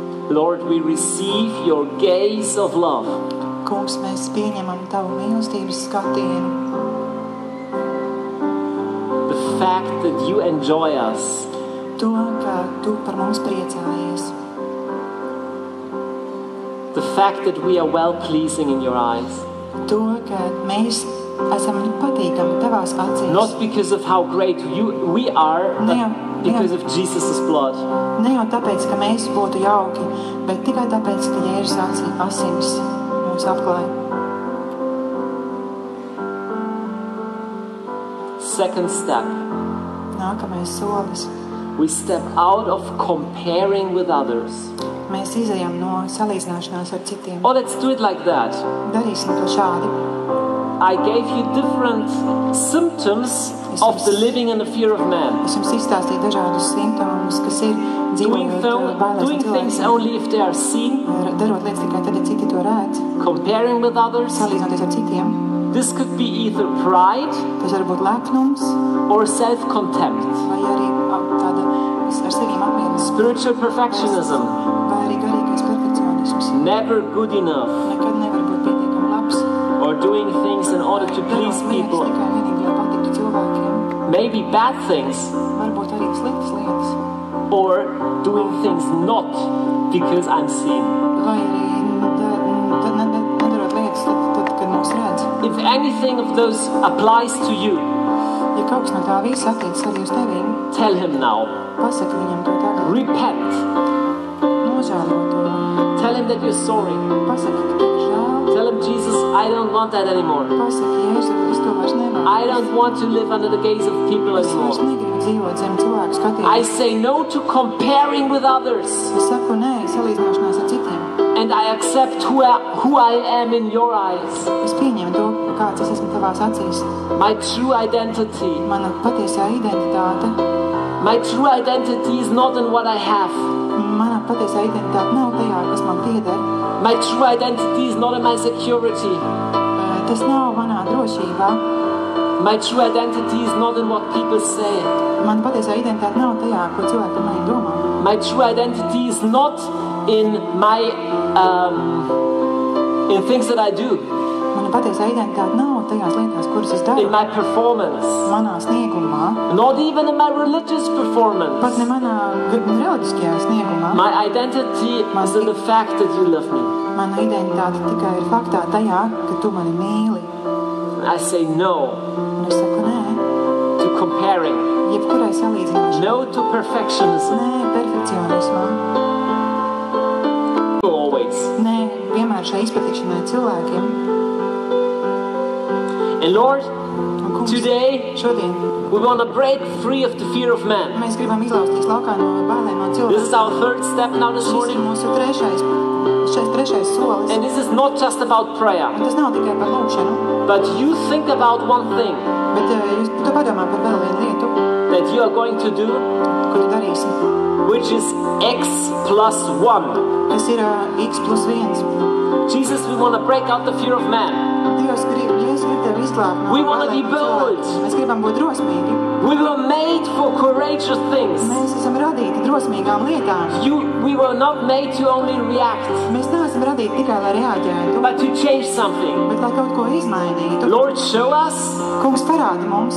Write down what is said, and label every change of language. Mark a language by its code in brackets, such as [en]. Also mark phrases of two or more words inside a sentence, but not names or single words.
[en] Lord, we receive your gaze of love. [lv] Kungs, mēs pieņemam tavu mīlestības skatienu. [en] The fact that you enjoy us. [lv] To, ka tu par mums priecājies. [en] The fact that we are well-pleasing in your eyes. [lv] To, ka mēs esam patīkami tavās acīs. [en] Not because of how great we are, but because of Jesus' blood. [lv] Ne jau tāpēc, ka mēs būtu jauki, bet tikai tāpēc, ka Jēzus asinis mūs apklāja. [en] Second step. [lv] Nākamais solis. [en] We step out of comparing with others. [lv] Mēs izejam no salīdzināšanās ar citiem. [en] Oh, let's do it like that. [lv] Darīsim to šādi. [en] I gave you different symptoms of the living in the fear of man. [lv] Es jums izstāstīju dažādus simptomus, kas ir dzīvojot bailēs [en] doing things only if they are seen. [lv] Darot lietas tikai tad, ja citi to redz. [en] Comparing with others. [lv] Salīdzinoties ar citiem. [en] This could be either pride. [lv] Tas var būt lepnums. [en] Or self-contempt. [lv] Vai arī tāda ar sevīm apmierināšana. [en] Spiritual perfectionism. [lv] Vai arī garīgais perfekcionisms. [en] Never good enough. [lv] Nekad nevar būt pietiekami labs. [en] Or doing things in order to please people. [lv] Tikai vienīgi, lai patiktu cilvēkiem. [en] Maybe bad things. [lv] Varbūt arī sliktas lietas. [en] Or doing things not because I'm seen. [lv] Vai arī nedarot lietas tad, kad mūs redz. [en] If anything of those applies to you, [lv] ja kaut kas no tā visa attiecas arī uz tevīm, [en] tell him now. [lv] Pasaki viņam to tagad. [en] Repent. [lv] Nožēlo to. [en] Tell him that you're sorry. [lv] Pasaki, ka tev ir žēl. [en] Tell him, Jesus, I don't want that anymore. [lv] Pasaki, Jēzu, es to vairs nevaru. [en] I don't want to live under the gaze of people [lv] Es vairs [en] anymore. [lv] negribu dzīvot zem cilvēku skatījuma. [en] I say no to comparing with others. [lv] Es saku nē salīdzināšanās ar citiem. [en] And I accept who I am in your eyes. [lv] Es pieņemu to, kāds es esmu tavās acīs. [en] My true identity. [lv] Mana patiesā identitāte. [en] My true identity is not in what I have. [lv] Mana patiesā identitāte nav tajā, kas man pieder. [en] My true identity is not in my security. [lv] Tas nav manā drošībā. [en] My true identity is not in what people say. [lv] Mana patiesā identitāte nav tajā, ko cilvēki par mani domā. [en] My true identity is not in my in things that I do. [lv] Mana patiesā identitāte nav tajās lietās, kuras es daru. [en] In my performance. [lv] Manā sniegumā. [en] Not even in my religious performance. [lv] Pat ne manā reliģiskajā sniegumā. [en] My identity is in the fact that you love me. [lv] Mana identitāte tikai ir faktā tajā, ka tu mani mīli. [en] I say no. [lv] Un es saku nē. [en] To comparing. [lv] Jebkurai salīdzināšanai. [en] No to perfectionism. [lv] Nē, perfekcionismam. [en] Always. [lv] Nē, vienmēr šai izpatikšanai cilvēkiem. [en] And Lord, [lv] kungs, [en] today [lv] šodien [en] we want to break free of the fear of man. [lv] mēs gribam izlausties laukā no bailēm no cilvēkiem. [en] This is our third step now this [lv] Šis ir [en] morning. [lv] mūsu trešais solis. [en] And this is not just about prayer. [lv] Un tas nav tikai par lūkšanu. [en] But you think about one thing. [lv] Bet jūs tu padomā par vēl vienu lietu. [en] That you are going to do. [lv] Ko tu darīsi? [en] Which is X plus 1. [lv] Kas ir X plus 1. [en] Jesus, we want to break out the fear of man. [lv] Dievs grib tevi izglābt no [en] We want to be [lv] bailēm no [en] bold. [lv] cilvēkiem. Mēs gribam būt drosmīgi. [en] We were made for courageous things. [lv] Mēs esam radīti drosmīgām lietām. [en] We were not made to only react. [lv] Mēs neesam radīti tikai, lai reaģētu, [en] but to change something. [lv] Bet lai kaut ko izmainītu. [en] Lord, show us. [lv] Kungs, parādi mums.